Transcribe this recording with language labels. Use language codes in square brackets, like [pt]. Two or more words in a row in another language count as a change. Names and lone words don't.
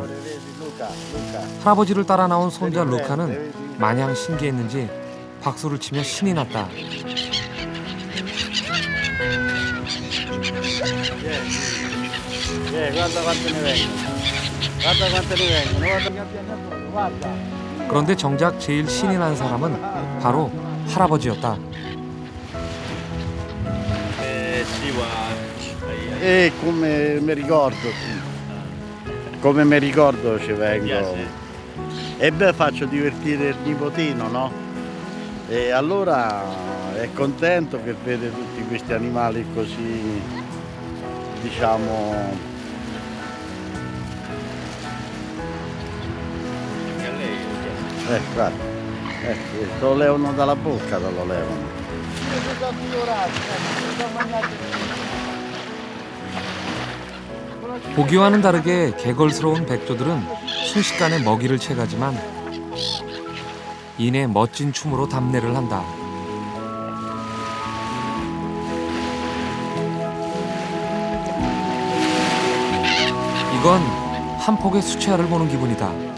[ko] 할아버지를 따라 나온 손자 루카는 마냥 신기했는지 박수를 치며 신이 났다. 그런데 정작 제일 신이 난 사람은 바로 할아버지였다. [it] E come mi ricordo, come mi ricordo ci vengo. E beh, faccio divertire il nipotino, no? E allora è contento che vede tutti questi animali così, diciamo. Guarda, lo levano dalla bocca, te lo levano. [ko] 보기와는 다르게 개걸스러운 백조들은 순식간에 먹이를 채가지만 이내 멋진 춤으로 답례를 한다. 이건 한 폭의 수채화를 보는 기분이다.